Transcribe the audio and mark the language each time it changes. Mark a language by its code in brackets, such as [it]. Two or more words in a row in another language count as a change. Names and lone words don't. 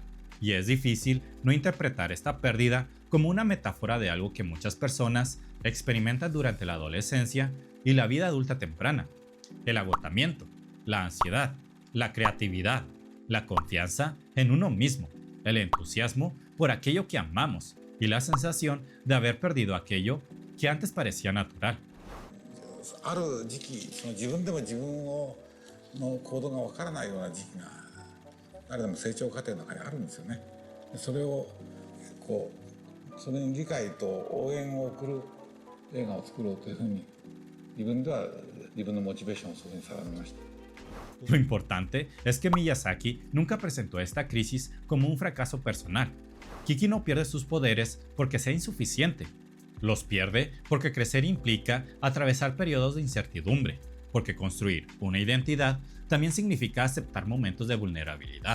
[es] Y es difícil no interpretar esta pérdida como una metáfora de algo que muchas personas experimentan durante la adolescencia y la vida adulta temprana: el agotamiento, la ansiedad, la creatividad, la confianza en uno mismo, el entusiasmo por aquello que amamos y la sensación de haber perdido aquello que antes parecía natural. [ja] ある時期、自分でも自分の行動がわからないような時期が誰でも成長過程の中にあるんですよね。それをそれに理解と応援を送る映画を作ろうというふうに自分では自分のモチベーションをそこに定めました。 [es] Lo importante es que Miyazaki nunca presentó esta crisis como un fracaso personal. Kiki no pierde sus poderes porque sea insuficiente. Los pierde porque crecer implica atravesar periodos de incertidumbre, porque construir una identidad también significa aceptar momentos de vulnerabilidad.